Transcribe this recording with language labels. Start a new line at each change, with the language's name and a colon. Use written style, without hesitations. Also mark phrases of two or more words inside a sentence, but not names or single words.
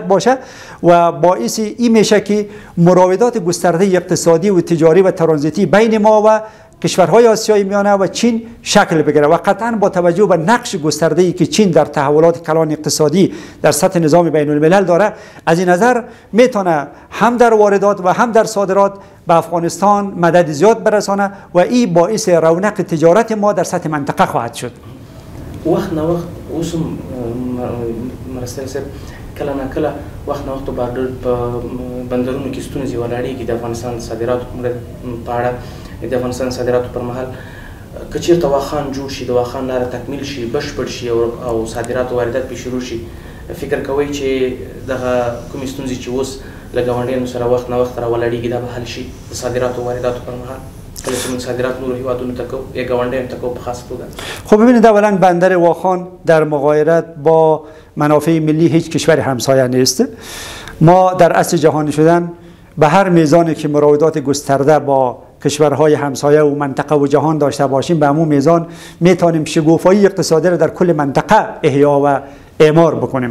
Persian: باشه و باعث این میشه که مراودات گسترده اقتصادی و تجاری و ترانزیتی بین ما و کشورهای آسیای میانه و چین شکل بگیره و قطعا با توجه به نقش گسترده‌ای که چین در تحولات کلان اقتصادی در سطح نظام بین الملل داره، از این نظر میتونه هم در واردات و هم در صادرات به افغانستان مدد زیاد برسانه و این باعث رونق تجارت ما در سطح منطقه خواهد شد.
Pashto: وخت نه وخت اوسم مرسته صاحب کله نه کله وخت نه وخت په بندرونو کې ستونزې ولاړېږي د افغانستان صادراتو په اړه. د افغانستان صادراتو پر مهال که چیرته واخان جوړ شي، د واخان لاره تکمیل شي، بشپړ شي او صادرات او واردات پې شروع شي، فکر کوئ چې دغه کومې ستونزې چې اوس له ګاونډیانو سره وخت نه وخت راولاړېږي دا به حل شي د صادراتو او وارداتو پر مهال کله چې موږ صادرات نورو هېوادونو ته کوو یا ګاونډیانو ته کوو په خاص توګه؟
Persian: خب ببینید، اولا بندر واخان در مغایرت با منافع ملی هیچ کشور همسایه نیست. ما در عصر جهانی شدن به هر میزانی که مراودات گسترده با کشورهای همسایه و منطقه و جهان داشته باشیم به همون میزان میتونیم شگوفایی اقتصادی را در کل منطقه احیا و اعمار بکنیم.